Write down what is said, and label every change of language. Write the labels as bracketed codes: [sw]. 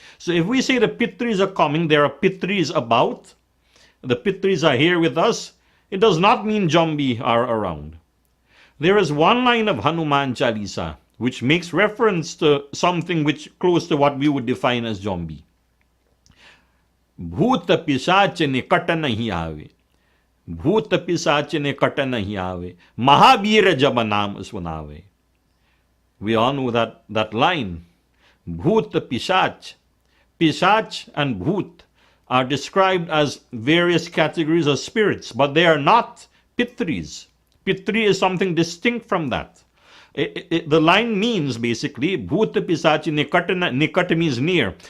[en] So if we say the Pitris are coming, there are Pitris about, the Pitris are here with us, it does not mean Jombi are around. There is one line of Hanuman Chalisa which makes reference to something which close to what we would define as Jombi. [hi] भूत पिशाच निकट नहीं आवे, भूत पिशाच निकट नहीं आवे, महावीर जब नाम सुनावे. [en] We all know that line. Bhoot Pishach. Pishach and Bhoot are described as various categories of spirits, but they are not Pitris. Pitri is something distinct from that. The line means basically, Bhoot Pisach Nikat means near.